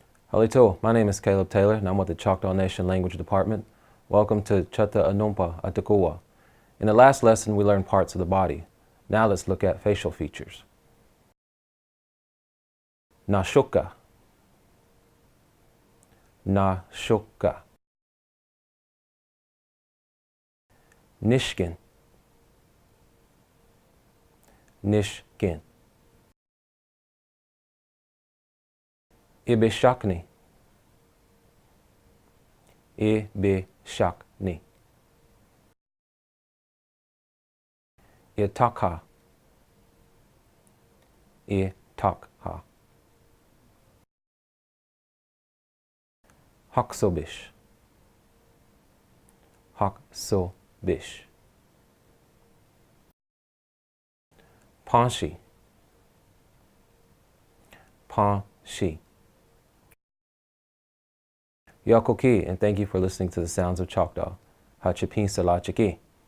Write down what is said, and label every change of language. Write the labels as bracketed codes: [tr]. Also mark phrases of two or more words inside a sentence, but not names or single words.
[en] Halito, my name is Caleb Taylor and I'm with the Choctaw Nation Language Department. Welcome to Chahta Anumpa Atakuwa. In the last lesson we learned parts of the body. Now let's look at facial features. [cho] Na-sho-ka, na-sho-ka. Nishkin, nishkin. I-bi-shak-ni, i-bi-shak-ni. Itakha, itakha. Hak-so-bish, hak-so-bish. Pahn-shi, pahn-shi. [en] Yakoki, and thank you for listening to the Sounds of Choctaw. [cho] Ha-chipin-sa-la-chiki.